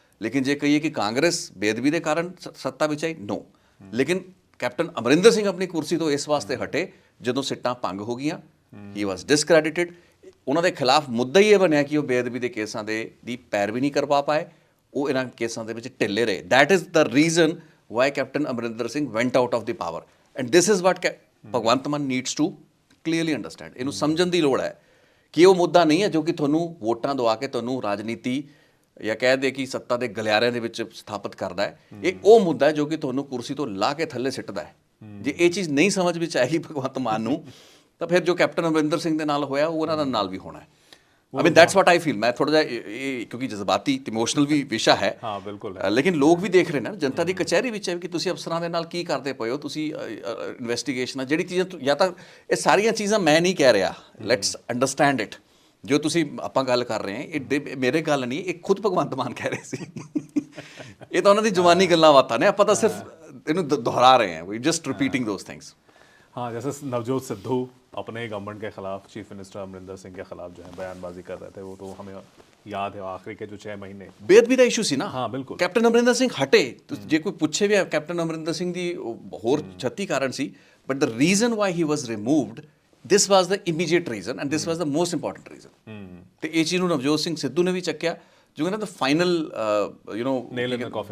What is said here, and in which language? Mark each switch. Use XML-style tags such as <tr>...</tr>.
<pa>ਲੇਕਿਨ ਜੇ ਕਹੀਏ ਕਿ ਕਾਂਗਰਸ ਬੇਅਦਬੀ ਦੇ ਕਾਰਨ ਸੱਤਾ ਵਿੱਚ ਆਈ, ਨੋ। ਲੇਕਿਨ ਕੈਪਟਨ ਅਮਰਿੰਦਰ ਸਿੰਘ ਆਪਣੀ ਕੁਰਸੀ ਤੋਂ ਇਸ ਵਾਸਤੇ ਹਟੇ ਜਦੋਂ ਸਿੱਟਾਂ ਭੰਗ ਹੋ ਗਈਆਂ,</pa> <en>He was discredited.</en> <pa>ਉਹਨਾਂ ਦੇ ਖਿਲਾਫ ਮੁੱਦਾ ਹੀ ਇਹ ਬਣਿਆ ਕਿ ਉਹ ਬੇਅਦਬੀ ਦੇ ਕੇਸਾਂ ਦੀ ਪੈਰਵੀ ਨਹੀਂ ਕਰਵਾ ਪਾਏ, ਉਹ ਇਹਨਾਂ ਕੇਸਾਂ ਦੇ ਵਿੱਚ ਢਿੱਲੇ ਰਹੇ। That is the reason</pa> <en>why Captain Amarinder Singh went out of the power, and this is what Bhagwant Mann needs to clearly understand।</en> <pa>ਇਹਨੂੰ ਸਮਝਣ ਦੀ ਲੋੜ ਹੈ ਕਿ ਉਹ ਮੁੱਦਾ ਨਹੀਂ ਹੈ ਜੋ ਕਿ ਤੁਹਾਨੂੰ ਵੋਟਾਂ ਦਵਾ ਕੇ ਤੁਹਾਨੂੰ ਰਾਜਨੀਤੀ ਜਾਂ ਕਹਿ ਦੇ ਕਿ ਸੱਤਾ ਦੇ ਗਲਿਆਰਿਆਂ ਦੇ ਵਿੱਚ ਸਥਾਪਿਤ ਕਰਦਾ ਹੈ। ਇਹ ਉਹ ਮੁੱਦਾ ਹੈ ਜੋ ਕਿ ਤੁਹਾਨੂੰ ਕੁਰਸੀ ਤੋਂ ਲਾ ਕੇ ਥੱਲੇ ਸਿੱਟਦਾ ਹੈ। ਜੇ ਇਹ ਚੀਜ਼ ਨਹੀਂ ਸਮਝ ਵਿੱਚ ਆਏਗੀ ਭਗਵੰਤ ਮਾਨ ਨੂੰ, ਤਾਂ ਫਿਰ ਜੋ ਕੈਪਟਨ ਅਮਰਿੰਦਰ ਸਿੰਘ ਦੇ ਨਾਲ ਹੋਇਆ ਉਹ ਉਹਨਾਂ ਦੇ ਨਾਲ ਵੀ ਹੋਣਾ ਹੈ।</pa> <en>I mean that's what I feel.</en> <hi>मैं थोड़ा</hi> <pa>ਜਿਹਾ ਕਿਉਂਕਿ ਜਜ਼ਬਾਤੀ ਤੇ ਇਮੋਸ਼ਨਲ ਵੀ ਵਿਸ਼ਾ ਹੈ, ਹਾਂ ਬਿਲਕੁਲ ਲੇਕਿਨ ਲੋਕ ਵੀ ਦੇਖ ਰਹੇ ਨੇ ਨਾ, ਜਨਤਾ ਦੀ ਕਚਹਿਰੀ ਵਿੱਚ ਹੈ ਕਿ ਤੁਸੀਂ ਅਫਸਰਾਂ ਦੇ ਨਾਲ ਕੀ ਕਰਦੇ ਪਏ ਹੋ, ਤੁਸੀਂ ਇਨਵੈਸਟੀਗੇਸ਼ਨ ਜਿਹੜੀ ਚੀਜ਼ਾਂ ਜਾਂ ਤਾਂ ਇਹ ਸਾਰੀਆਂ ਚੀਜ਼ਾਂ ਮੈਂ ਨਹੀਂ ਕਹਿ ਰਿਹਾ,</pa> <en>let's understand it,</en> <pa>ਜੋ ਤੁਸੀਂ ਆਪਾਂ ਗੱਲ ਕਰ ਰਹੇ ਹਾਂ ਇਹ ਮੇਰੇ ਗੱਲ ਨਹੀਂ, ਇਹ ਖੁਦ ਭਗਵੰਤ ਮਾਨ ਕਹਿ ਰਹੇ ਸੀ ਇਹ ਤਾਂ ਉਹਨਾਂ ਦੀ ਜ਼ੁਬਾਨੀ ਗੱਲਾਂ ਬਾਤਾਂ ਨੇ, ਆਪਾਂ ਤਾਂ ਸਿਰਫ ਇਹਨੂੰ ਦੁਹਰਾ ਰਹੇ ਹਾਂ,</pa> <en>ਵੀ just repeating those things.</en> <hi>हाँ, जैसे नवजोत सिद्धू अपने ही गवर्नमेंट के खिलाफ चीफ मिनिस्टर अमरिंदर सिंह के खिलाफ जो है बयानबाजी कर रहे थे, वो तो हमें याद है आखिरी के जो 6 महीने</hi> <pa>ਬੇਅਦਬੀ ਦਾ ਇਸ਼ੂ ਸੀ ਨਾ। ਹਾਂ ਬਿਲਕੁਲ। ਕੈਪਟਨ ਅਮਰਿੰਦਰ ਸਿੰਘ ਹਟੇ, ਜੇ ਕੋਈ ਪੁੱਛੇ ਵੀ ਕੈਪਟਨ ਅਮਰਿੰਦਰ ਸਿੰਘ ਦੀ ਹੋਰ 36 ਕਾਰਨ ਸੀ,</pa> <en>But the reason why he was removed, this was the immediate reason and this was the most important reason.</en> <pa>ਤੇ ਇਹ ਚੀਜ਼ ਨੂੰ ਨਵਜੋਤ ਸਿੰਘ ਸਿੱਧੂ ਨੇ ਵੀ ਚੱਕਿਆ, ਜੋ ਕਹਿੰਦਾ final</pa> <en>Nail in the coffin,</en>